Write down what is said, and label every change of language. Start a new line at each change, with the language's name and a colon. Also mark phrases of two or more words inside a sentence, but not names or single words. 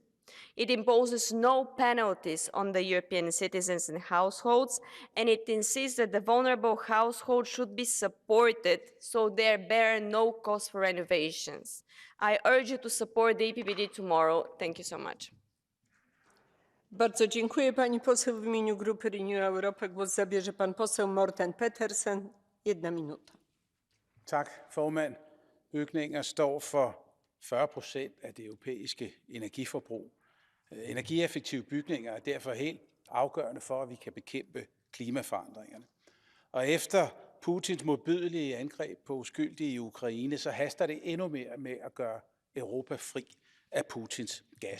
English: It imposes no penalties on the European citizens and households, and it insists that the vulnerable households should be supported so they bear no cost for renovations. I urge you to support the EPPD tomorrow. Thank you so much.
Polish: Bardzo dziękuję pani poseł. W imieniu Grupy Renew Europe głos zabierze pan poseł Morten Petersen. 1 minuta.
Danish: Tak, formand. Bygninger står for 40% af det europæiske energiforbrug. Energieffektive bygninger er derfor helt afgørende for, at vi kan bekæmpe klimaforandringerne. Og efter Putins modbydelige angreb på uskyldige i Ukraine, så haster det endnu mere med at gøre Europa fri af Putins gas.